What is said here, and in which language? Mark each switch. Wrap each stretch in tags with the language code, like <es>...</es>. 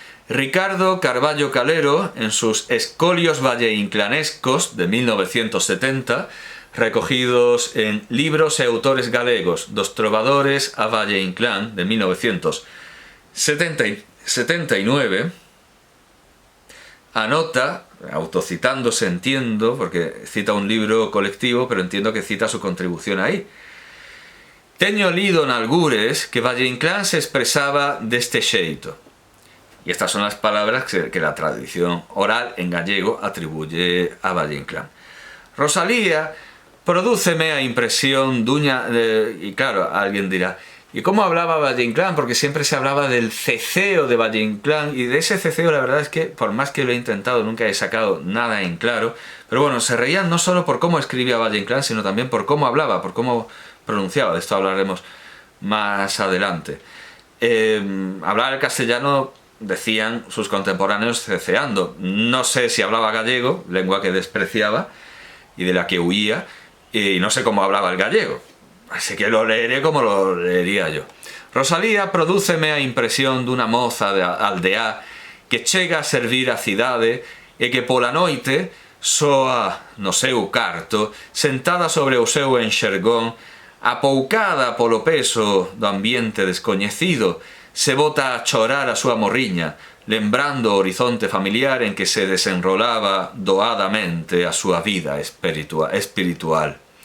<es>Ricardo Carballo Calero, en sus Escolios valleinclanescos de 1970, recogidos en Libros e autores galegos dos trovadores a Valle-Inclán de 1979, anota, autocitándose entiendo, porque cita un libro colectivo, pero entiendo que cita su contribución ahí.</es> <gl>Teño lido nalgures que Valle-Inclán se expresaba deste xeito.</gl> <es>Y estas son las palabras que la tradición oral en gallego atribuye a Valle-Inclán.</es> <gl>Rosalía prodúceme a impresión duña...</gl> <es>y claro, alguien dirá, ¿y cómo hablaba Valle-Inclán? Porque siempre se hablaba del ceceo de Valle-Inclán, y de ese ceceo la verdad es que, por más que lo he intentado, nunca he sacado nada en claro. Pero bueno, se reían no solo por cómo escribía Valle-Inclán, sino también por cómo hablaba, por cómo pronunciaba. De esto hablaremos más adelante. Hablar el castellano, decían sus contemporáneos, ceceando. No sé si hablaba gallego, lengua que despreciaba y de la que huía, y no sé cómo hablaba el gallego. Así que lo leeré como lo leería yo.</es> <gl>Rosalía prodúceme a impresión dunha moza de aldeá que chega a servir a cidade e que pola noite soa no seu carto, sentada sobre o seu enxergón, apoucada polo peso do ambiente descoñecido, se bota a chorar a súa morriña, lembrando o horizonte familiar en que se desenrolaba doadamente a súa vida espiritual.</gl>